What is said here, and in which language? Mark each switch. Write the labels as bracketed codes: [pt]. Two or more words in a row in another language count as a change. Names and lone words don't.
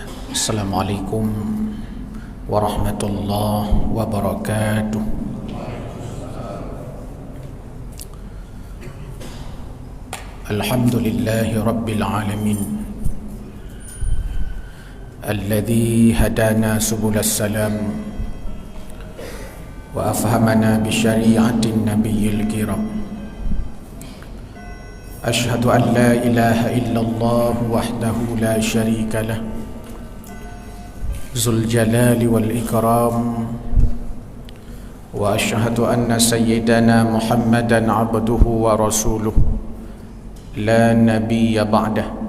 [ar] السلام عليكم ورحمة الله وبركاته. الحمد لله رب العالمين، الذي هدانا سبل السلام وأفهمنا بشريعة النبي الكريم. أشهد أن لا إله إلا الله وحده لا شريك له، ذو الجلال والإكرام. وأشهد أن سيدنا محمدا عبده ورسوله، لا نبي بعده.